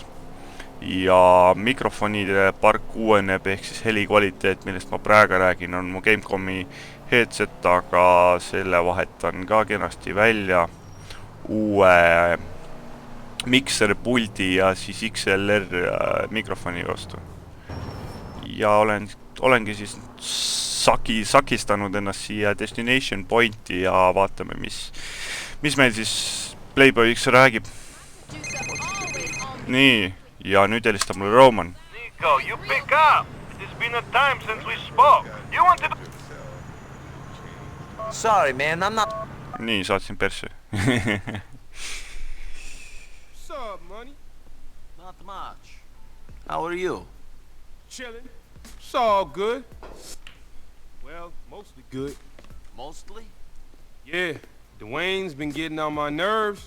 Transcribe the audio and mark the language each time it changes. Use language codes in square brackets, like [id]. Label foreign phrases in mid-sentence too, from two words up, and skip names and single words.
[et] Ja mikrofonide park uueneb, ehk siis heli kvaliteet, millest ma praegu räägin, on mu Gamecomi headset, aga selle vahetan ka kenasti välja uue mikserpuldi ja siis [en] XLR mikrofoni [et] vastu. Ja olengi siis sakistanud ennast siia Destination Pointi ja vaatame, mis meil siis Playboy X räägib. Nii. Ja nüüd helistab mulle Roman. [en] Nico, you pick up. It's been a time since we spoke. You wanted to... Sorry, man, I'm not... [et] Nii, saatsin persse. [en] What's up, money? Not much. How are you? Chilling. It's all good. Well, mostly good. Mostly? Yeah, Dwayne's been getting on my nerves.